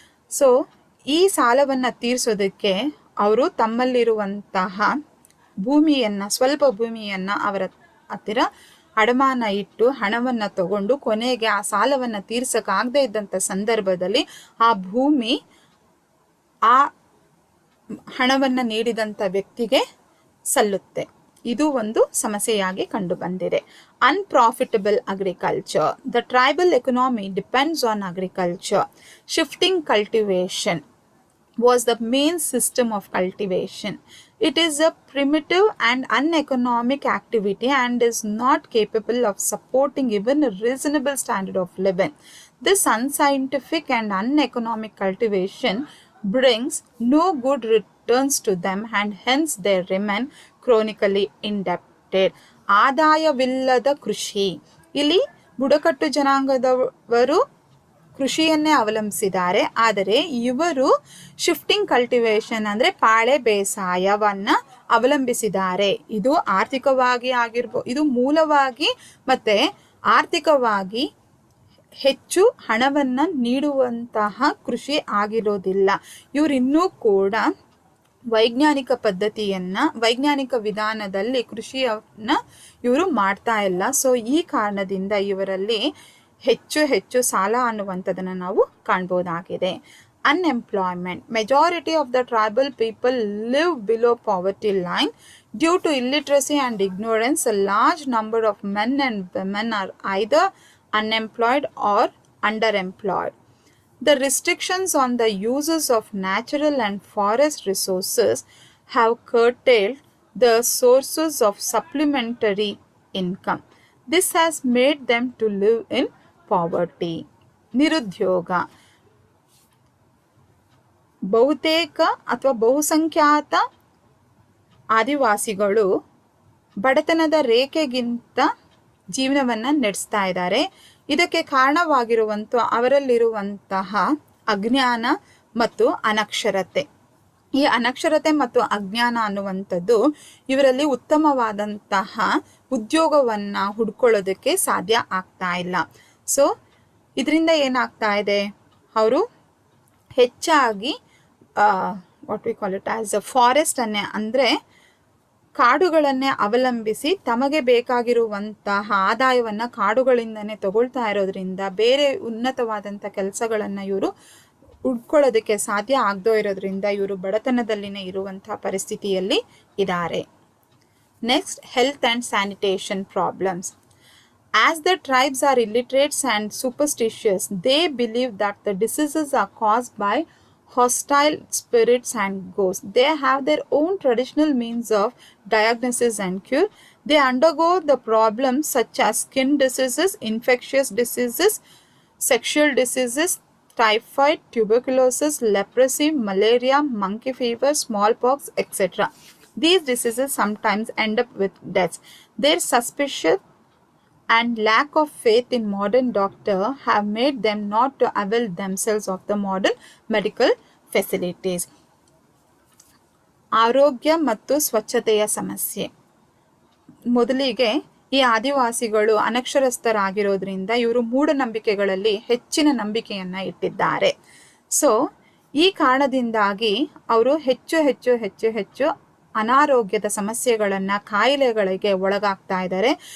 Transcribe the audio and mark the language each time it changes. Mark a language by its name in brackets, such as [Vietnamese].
[Kannada] So ಈ ಸಾಲವನ್ನು ತೀರಿಸೋದಕ್ಕೆ ಅವರು ತಮ್ಮಲ್ಲಿರುವಂತಹ ಭೂಮಿಯನ್ನು, ಸ್ವಲ್ಪ ಭೂಮಿಯನ್ನು ಅವರ ಹತ್ತಿರ ಅಡಮಾನ ಇಟ್ಟು ಹಣವನ್ನು ತಗೊಂಡು ಕೊನೆಗೆ ಆ ಸಾಲವನ್ನು ತೀರ್ಸಕ್ಕಾಗದೇ ಇದ್ದಂಥ ಸಂದರ್ಭದಲ್ಲಿ ಆ ಭೂಮಿ ಆ ಹಣವನ್ನು ನೀಡಿದಂಥ ವ್ಯಕ್ತಿಗೆ ಸಲ್ಲುತ್ತೆ. ಇದು ಒಂದು ಸಮಸ್ಯೆಯಾಗಿ ಕಂಡು ಬಂದಿದೆ. [English] Unprofitable agriculture. The tribal economy depends on agriculture. Shifting cultivation was the main system of cultivation. It is a primitive and uneconomic activity and is not capable of supporting even a reasonable standard of living. This unscientific and uneconomic cultivation brings no good returns to them and hence they remain chronically indebted. [Kannada] ಆದಾಯವಿಲ್ಲದ ಕೃಷಿ. ಇಲ್ಲಿ ಬುಡಕಟ್ಟು ಜನಾಂಗದವರು ಕೃಷಿಯನ್ನೇ ಅವಲಂಬಿಸಿದ್ದಾರೆ. ಆದರೆ ಇವರು shifting cultivation ಅಂದರೆ ಪಾಳೆ ಬೇಸಾಯವನ್ನು ಅವಲಂಬಿಸಿದ್ದಾರೆ. ಇದು ಆರ್ಥಿಕವಾಗಿ ಇದು ಮೂಲವಾಗಿ ಮತ್ತು ಆರ್ಥಿಕವಾಗಿ ಹೆಚ್ಚು ಹಣವನ್ನು ನೀಡುವಂತಹ ಕೃಷಿ ಆಗಿರೋದಿಲ್ಲ. ಇವರಿನ್ನೂ ಕೂಡ ವೈಜ್ಞಾನಿಕ ಪದ್ಧತಿಯನ್ನು, ವೈಜ್ಞಾನಿಕ ವಿಧಾನದಲ್ಲಿ ಕೃಷಿಯನ್ನು ಇವರು ಮಾಡ್ತಾ ಇಲ್ಲ. ಸೊ ಈ ಕಾರಣದಿಂದ ಇವರಲ್ಲಿ ಹೆಚ್ಚು ಹೆಚ್ಚು ಸಾಲ ಅನ್ನುವಂಥದ್ದನ್ನು ನಾವು ಕಾಣ್ಬೋದಾಗಿದೆ. Unemployment. [English] Majority of the tribal people live below poverty line due to illiteracy and ignorance. A large number of men and women are either unemployed or underemployed. The restrictions on the uses of natural and forest resources have curtailed the sources of supplementary income. This has made them to live in poverty. [Kannada] ನಿರುದ್ಯೋಗ. ಬಹುತೇಕ ಅಥವಾ ಬಹುಸಂಖ್ಯಾತ ಆದಿವಾಸಿಗಳು ಬಡತನದ ರೇಖೆಗಿಂತ ಜೀವನವನ್ನು ನಡೆಸ್ತಾ ಇದ್ದಾರೆ. ಇದಕ್ಕೆ ಕಾರಣವಾಗಿರುವಂಥ ಅವರಲ್ಲಿರುವಂತಹ ಅಜ್ಞಾನ ಮತ್ತು ಅನಕ್ಷರತೆ. ಈ ಅನಕ್ಷರತೆ ಮತ್ತು ಅಜ್ಞಾನ ಅನ್ನುವಂಥದ್ದು ಇವರಲ್ಲಿ ಉತ್ತಮವಾದಂತಹ ಉದ್ಯೋಗವನ್ನು ಹುಡ್ಕೊಳ್ಳೋದಕ್ಕೆ ಸಾಧ್ಯ ಆಗ್ತಾ ಇಲ್ಲ. ಸೊ ಇದರಿಂದ ಏನಾಗ್ತಾ ಇದೆ, ಅವರು ಹೆಚ್ಚಾಗಿ [English] what we call it as a [Kannada] ಫಾರೆಸ್ಟನ್ನೇ ಅಂದರೆ ಕಾಡುಗಳನ್ನೇ ಅವಲಂಬಿಸಿ ತಮಗೆ ಬೇಕಾಗಿರುವಂತಹ ಆದಾಯವನ್ನು ಕಾಡುಗಳಿಂದನೇ ತಗೊಳ್ತಾ ಇರೋದ್ರಿಂದ ಬೇರೆ ಉನ್ನತವಾದಂಥ ಕೆಲಸಗಳನ್ನು ಇವರು ಹುಡ್ಕೊಳ್ಳೋದಕ್ಕೆ ಸಾಧ್ಯ ಆಗದೇ ಇರೋದ್ರಿಂದ ಇವರು ಬಡತನದಲ್ಲಿನೇ ಇರುವಂಥ ಪರಿಸ್ಥಿತಿಯಲ್ಲಿ ಇದ್ದಾರೆ. [English] Next, health and sanitation problems. As the tribes are illiterates and superstitious, they believe that the diseases are caused by hostile spirits and ghosts. They have their own traditional means of diagnosis and cure. They undergo the problems such as skin diseases, infectious diseases, sexual diseases, typhoid, tuberculosis, leprosy, malaria, monkey fever, smallpox, etc. These diseases sometimes end up with deaths. Their suspicion and lack of faith in modern doctor have made them not to avail themselves of the modern medical facilities. [Kannada] ಆರೋಗ್ಯ ಮತ್ತು ಸ್ವಚ್ಛತೆಯ ಸಮಸ್ಯೆ. ಮೊದಲಿಗೆ ಈ ಆದಿವಾಸಿಗಳು ಅನಕ್ಷರಸ್ಥರಾಗಿರೋದ್ರಿಂದ ಇವರು ಮೂಢನಂಬಿಕೆಗಳಲ್ಲಿ ಹೆಚ್ಚಿನ ನಂಬಿಕೆಯನ್ನು ಇಟ್ಟಿದ್ದಾರೆ. ಸೊ ಈ ಕಾರಣದಿಂದಾಗಿ ಅವರು ಹೆಚ್ಚು ಹೆಚ್ಚು ಹೆಚ್ಚು ಹೆಚ್ಚು ಅನಾರೋಗ್ಯದ ಸಮಸ್ಯೆಗಳನ್ನು, ಕಾಯಿಲೆಗಳಿಗೆ ಒಳಗಾಗ್ತಾ ಇದ್ದಾರೆ.